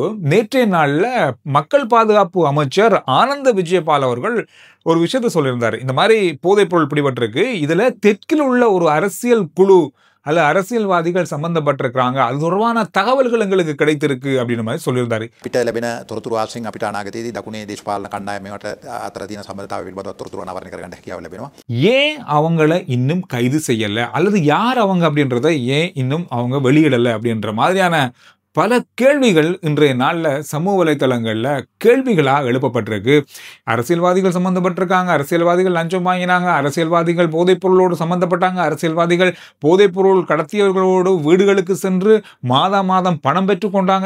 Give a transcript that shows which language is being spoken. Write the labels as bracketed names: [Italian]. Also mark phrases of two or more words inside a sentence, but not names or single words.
[Tamil] நேற்றைய நாள்ல மக்கள் பாதுகாப்பு அமைச்சர் ஆனந்த விஜயபால் அவர்கள் ஒரு விஷயத்தை சொல்லியிருந்தார். இந்த மாதிரி போதைப் பொருள் பிடிபட்டிருக்கு. இதுல தெற்கில் உள்ள ஒரு அரசியல் குழு அல்ல அரசியல்வாதிகள் சம்பந்தப்பட்டிருக்கிறாங்க. அது தொடர்பான தகவல்கள் எங்களுக்கு கிடைத்திருக்கு அப்படின்ற மாதிரி சொல்லியிருந்தாரு. [Sinhala] පිට ලැබෙන තොරතුරු ආශ්‍රයෙන් අපිට අනාගතයේදී දකුණේ දේශපාලන කණ්ඩායමකට අතර තියෙන සම්බන්ධතාවය පිළිබඳව තොරතුරු අනාවරණය කරගන්න හැකියාව ලැබෙනවා. [Tamil] ஏன் அவங்கள இன்னும் கைது செய்யல அல்லது யார் அவங்க அப்படின்றத ஏன் இன்னும் அவங்க வெளியிடல அப்படின்ற மாதிரியான பல கேள்விகள் இன்றைய நாள்ல சமூக வலைத்தளங்கள்ல கேள்விகளாக எழுப்பப்பட்டிருக்கு. அரசியல்வாதிகள் சம்பந்தப்பட்டிருக்காங்க, அரசியல்வாதிகள் லஞ்சம் வாங்கினாங்க, அரசியல்வாதிகள் போதைப் பொருளோடு சம்பந்தப்பட்டாங்க, அரசியல்வாதிகள் போதைப் பொருள் கடத்தியவர்களோடு வீடுகளுக்கு சென்று மாதம் பணம் பெற்றுக் கொண்டாங்க.